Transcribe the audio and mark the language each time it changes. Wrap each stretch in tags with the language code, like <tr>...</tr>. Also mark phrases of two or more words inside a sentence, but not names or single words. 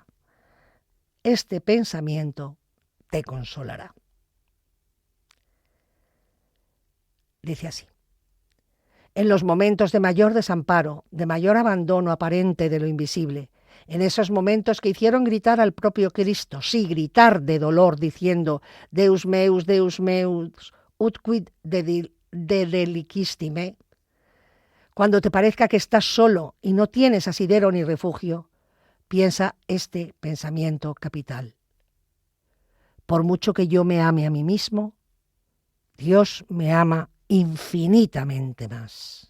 <es>Este pensamiento te consolará. Dice así: en los momentos de mayor desamparo, de mayor abandono aparente de lo invisible, en esos momentos que hicieron gritar al propio Cristo, sí, gritar de dolor, diciendo</es> <la>Deus meus, ut quid delicistime,</la> <es>cuando te parezca que estás solo y no tienes asidero ni refugio, piensa este pensamiento capital. Por mucho que yo me ame a mí mismo, Dios me ama infinitamente más.</es>